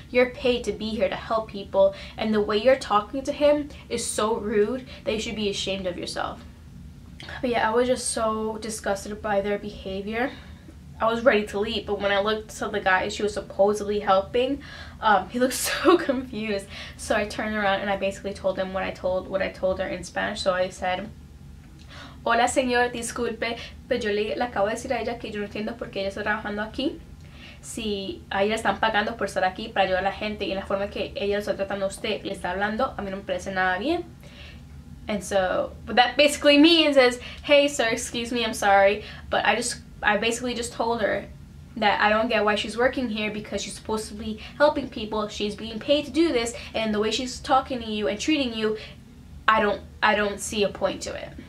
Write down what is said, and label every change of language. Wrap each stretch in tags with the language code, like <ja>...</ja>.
<en>You're paid to be here to help people, and the way you're talking to him is so rude that you should be ashamed of yourself. But yeah, I was just so disgusted by their behavior. I was ready to leave, but when I looked to the guy she was supposedly helping, he looked so confused. So I turned around and I basically told him what I told her in Spanish. So I said,</en> <es>hola señor, disculpe, pero yo le acabo de decir a ella que yo no entiendo por qué ella está trabajando aquí. Si a ella están pagando por estar aquí para ayudar a la gente, y en la forma que ella lo está tratando a usted, le está hablando, a mí no me parece nada bien.</es> <en>And so what that basically means is, hey sir, excuse me, I'm sorry, but I basically just told her that I don't get why she's working here, because she's supposed to be helping people. She's being paid to do this, and the way she's talking to you and treating you, I don't see a point to it.</en>